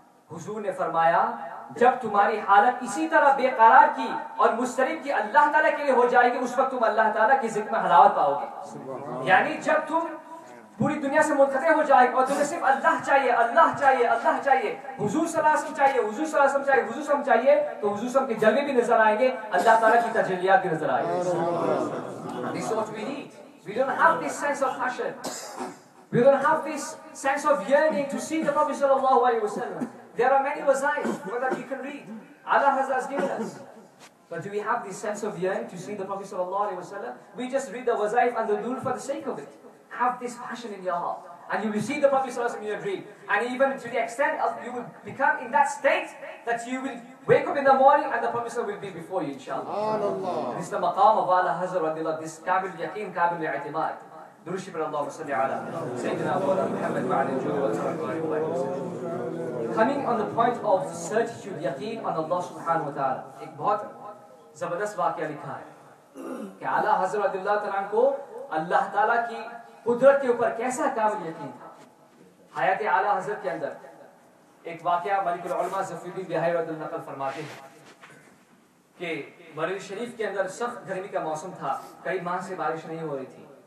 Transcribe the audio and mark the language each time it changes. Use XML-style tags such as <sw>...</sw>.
<ur>حضور نے فرمایا جب تمہاری حالت اسی طرح بے قرار کی اور مضطرب کی اللہ تعالیٰ کے لیے ہو جائے گی, اس وقت تم اللہ تعالیٰ کی ذکر میں حلاوت پاؤ گے. یعنی جب تم پوری دنیا سے منقطع ہو جائے اور تمہیں صرف اللہ چاہیے اللہ چاہیے اللہ چاہیے, حضور صلی اللہ علیہ وسلم چاہیے حضور صلی اللہ علیہ وسلم چاہیے حضور صلی اللہ علیہ وسلم چاہیے, تو حضور صلی اللہ علیہ وسلم کے جلوے بھی نظر آئیں گے, اللہ تعالیٰ کی تجلیات بھی نظر آئیں گے.</ur> <en>This is what we need. We don't have this sense of passion. We don't have this sense of yearning to see the Prophet sallallahu alaihi wasallam. There are many wazaif that you can read. Allah has given us. But do we have this sense of yearning to see the Prophet sallallahu alaihi wasallam? We just read the wazaif and the durood for the sake of it. Have this passion in your heart, and you will see the Prophet sallallahu alaihi wasallam in your dream. And even to the extent of you will become in that state that you will wake up in the morning and the Prophet sallallahu alaihi wasallam will be before you, inshallah. This is the maqam of Ala Hazrat radiyallahu, this kabil yaqeen, kabil i'timad.</en> <ar>درود شکر اللهم صل على سيدنا محمد وعلى آله وصحبه.</ar> <en>Coming on the point of certitude, yaqeen on Allah subhanahu wa ta'ala,</en> <ur>ایک بہت زبردست واقعہ لکھا ہے کہ اعلیٰ حضرت رضی اللہ تعالیٰ کو اللہ تعالیٰ کی قدرت کے اوپر کیسا کامل یقین تھا. حیات اعلیٰ حضرت کے اندر ایک واقعہ ملک العلماء ظفر الدین بہائی رضی اللہ نقل فرماتے ہیں کہ بریلی شریف کے اندر سخت گرمی کا موسم تھا, کئی ماہ سے بارش نہیں ہو رہی تھی.</ur>